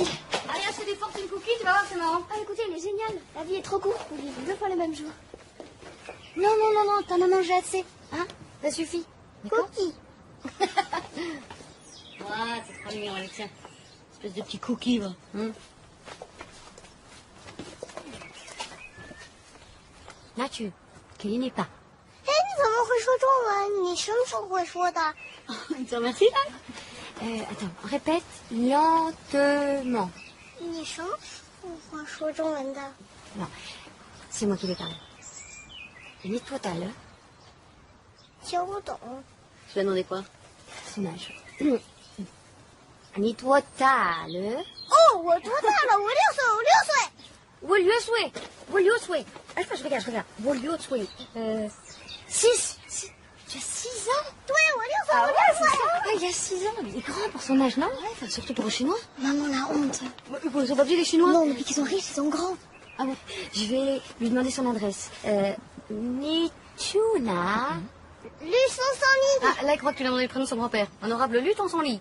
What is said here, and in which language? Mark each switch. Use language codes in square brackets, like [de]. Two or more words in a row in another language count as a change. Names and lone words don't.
[fr] Allez, achète des [en] fortunes cookies, [fr] tu vas voir, c'est marrant. Ah, écoutez, il est génial. La vie est trop courte pour vivre 2 fois le même jour. Non, t'en as mangé assez. Hein? Ça suffit. Cookie. Ouais, c'est trop mignon, avec tiens. Espèce de petit cookie, va. [zh] 那去给你吧。哎，你怎么会说中文？你什么时候会说的？ [fr] Tu te remercies, là? Attends, répète lentement. [zh] 你什么时候会说中文的？ [fr] Non, c'est moi qui vais parler. Ni-toi t'as le [zh] 听不懂。 [fr] Tu vas demander quoi? son âge. Ni-toi t'as le [zh] 哦，我多大了？我6岁，我6岁。 [fr] Wolliosway. Ah, je regarde. Wolliosway. 6. Tu as 6 ans? [zh] 对，我6岁， [fr] Ah [zh] 我 [fr] ouais, [zh] 6 [fr] c'est [zh] 岁。 [fr] ça. Il y a 6 ans. Il est grand pour son âge, non? Ouais, enfin, surtout pour les Chinois. Maman, la honte. Ils sont pas obligés, les Chinois. Non, depuis qu'ils sont riches, ils sont grands. Ah bon. Je vais lui demander son adresse. [zh] Nichuna. [fr] Luçon sans lit. Ah, là, il croit que tu lui as demandé le prénom de son grand-père. Honorable Lutte en son lit.